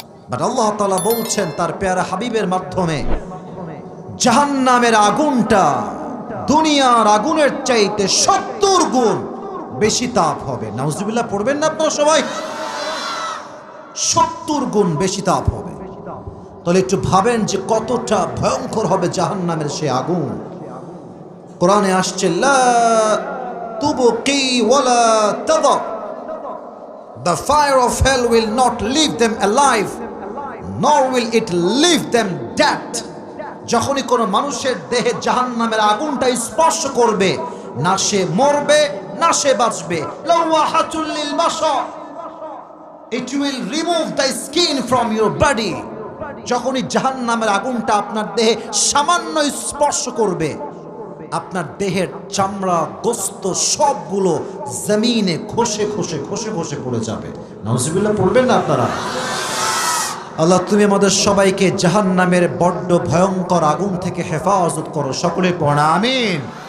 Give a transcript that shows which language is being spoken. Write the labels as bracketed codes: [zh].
[bn] But আল্লাহ তাআলা বলছেন তার পেয়ারা হাবিবের মাধ্যমে, জাহান্নামের আগুনটা দুনিয়ার আগুনের চাইতে 70 গুণ বেশি তাপ হবে। নাউজুবিল্লাহ পড়বেন না আপনারা সবাই? 70 গুণ বেশি তাপ হবে। তাহলে একটু ভাবেন যে কতটা ভয়ঙ্কর হবে জাহান্নামের সে আগুন। কোরআনে আসছে, [ar] লা তুবকি ওয়ালা তাদা, [en] the fire of hell will not leave them alive nor will it leave them dead. [bn] যখনই কোনো মানুষের দেহে জাহান্নামের আগুনটা স্পর্শ করবে, না সে মরবে না সে বাঁচবে। [ar] লাওয়াহাতুল লিল বাশার, [en] it will remove the skin from your body. [bn] যখনই জাহান্নামের আগুনটা আপনার দেহে সামান্য স্পর্শ করবে, আপনার দেহের চামড়া গোস্ত সবগুলো জমিনে খসে খসে খসে খসে পড়ে যাবে। নাউজুবিল্লাহ পড়বেন না আপনারা? আল্লাহ তুমি আমাদের সবাইকে জাহান্নামের বড্ড ভয়ঙ্কর আগুন থেকে হেফাজত করো। সকলে পড়া আমিন।